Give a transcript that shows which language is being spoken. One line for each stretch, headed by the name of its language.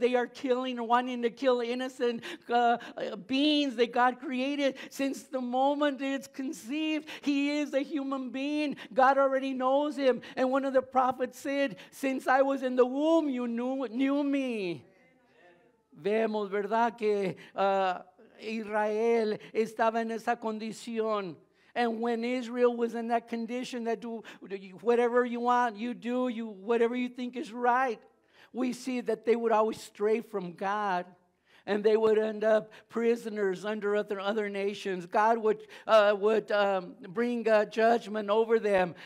English: They are killing or wanting to kill innocent beings that God created. Since the moment it's conceived, he is a human being. God already knows him. And one of the prophets said, since I was in the womb, you knew me.
Spanish: Vemos, ¿verdad? Que Israel estaba en esa condición.
English: And when Israel was in that condition that do whatever you want, you do, whatever you think is right, we see that they would always stray from God. And they would end up prisoners under other nations. God would bring judgment over them.